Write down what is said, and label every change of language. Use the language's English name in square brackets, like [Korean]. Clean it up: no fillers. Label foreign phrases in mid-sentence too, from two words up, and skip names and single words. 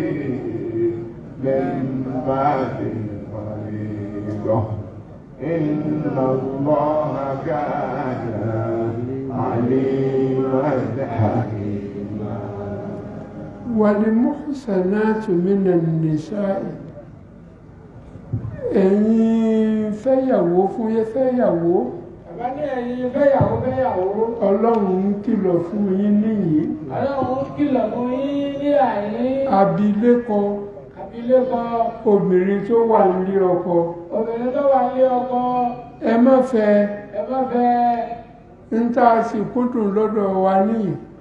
[Arabic] من بعد الفريضة إن الله كان عليما حكيما. والمحسنات من النساء [Yoruba] ẹ̀yin fẹ́yàwó fún yẹ fẹ́yàwó bàbá ní ẹ̀yin fẹ́yàwó ọlọ́run ń kìlọ̀ fún yín níyìí ọlọ́run ń kìlọ̀ fún yín ní àyín abilékọ obìnrin tó wà nílé ọkọ ẹ má fẹ́ ń tá a sì kúndùn lọ́dọ̀ wa níyìí